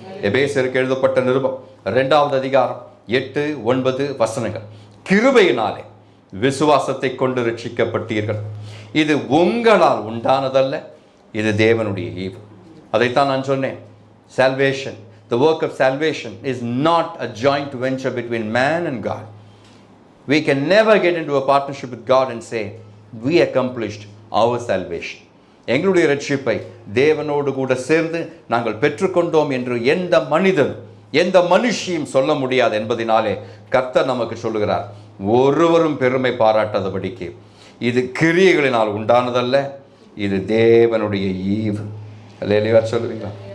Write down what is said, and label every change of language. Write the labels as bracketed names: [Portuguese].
[Tamil] எபேசியருக்கு எழுதப்பட்ட நிருபம் 2வது அதிகாரம் 8-9 வசனங்கள். கிருபையினாலே விசுவாசத்தை கொண்டு ரட்சிக்கப்பட்டீர்கள். இது உங்களால் உண்டானதல்ல, இது தேவனுடைய ஈவு. அதைத்தான் நான் சொன்னேன். [English] Salvation, the work of salvation is not a joint venture between man and God. We can never get into a partnership with God and say we accomplished our salvation. [Tamil] எங்களுடைய ரட்சிப்பை தேவனோடு கூட சேர்ந்து நாங்கள் பெற்றுக்கொண்டோம் என்று எந்த மனிதன் எந்த மனுஷியும் சொல்ல முடியாது என்பதினாலே கர்த்தர் நமக்கு சொல்லுகிறார், ஒருவரும் பெருமை பாராட்டாதபடிக்கு இது கிரியைகளினால் உண்டானதல்ல, இது தேவனுடைய ஈவு. அல்லேலூயா சொல்லுவீங்களா?